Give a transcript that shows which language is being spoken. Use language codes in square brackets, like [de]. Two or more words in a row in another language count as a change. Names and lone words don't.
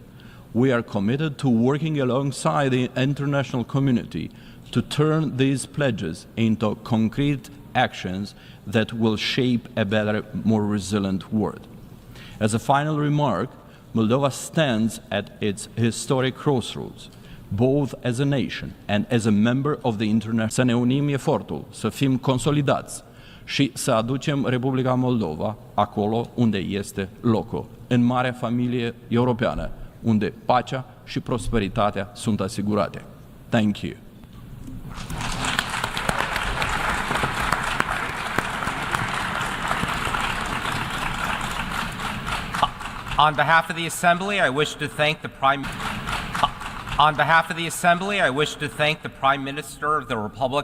[en] We are committed to working alongside the international community to turn these pledges into concrete actions that will shape a better, more resilient world. As a final remark, Moldova stands at its historic crossroads, both as a nation and as a member of the international. [ro] Să ne unim efortul, să fim consolidați și să aducem Republica Moldova acolo unde este locul, în marea familie europeană, unde pacea și prosperitatea sunt asigurate. [en] Thank you. On behalf of the Assembly, I wish to thank the Prime Minister of the Republic.